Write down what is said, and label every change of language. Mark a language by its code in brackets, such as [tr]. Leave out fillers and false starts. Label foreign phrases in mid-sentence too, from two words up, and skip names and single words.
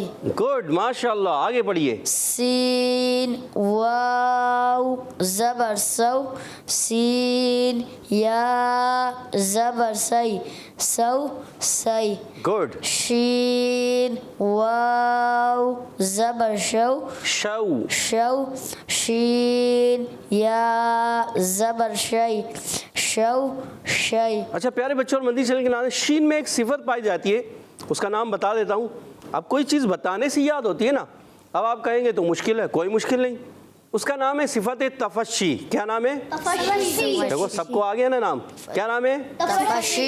[ur] گڈ ماشاء اللہ، آگے پڑھیے. سین، واو زبر سو، سین. یا زبر سی، سو سی. گڈ. شین، واو زبر شو، شو. شو. شین، یا زبر شی، شو شی. اچھا پیارے بچوں اور مدنی چینل کے نام، شین میں ایک صفت پائی جاتی ہے، اس کا نام بتا دیتا ہوں. اب کوئی چیز بتانے سے یاد ہوتی ہے نا، اب آپ کہیں گے تو مشکل ہے، کوئی مشکل نہیں. اس کا نام ہے صفت تفشی. کیا نام ہے؟ دیکھو سب کو آگے ہے نا نام. کیا نام ہے؟ تفشی.